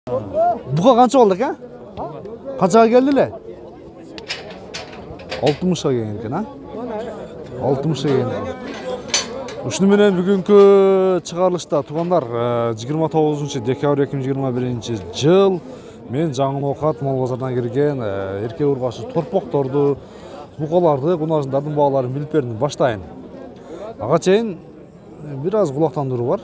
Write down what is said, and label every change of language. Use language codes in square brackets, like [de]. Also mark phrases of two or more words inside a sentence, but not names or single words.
[uz] Buqa qancha oldi aka? Qanchaga keldilar? 60 ga kelgan ekan, ha? 60 ga kelgan. [ky] Ушуну менен бүгүнкү чыгарылышта туугандар 29-декабрь 2021-жыл мен жаңы оокат мал базарына кирген эркек ургашы торпокторду, букаларды, кунажындардын бааларын билип бердим. Баштайын. Ага чейин бир аз кулактандыруу бар.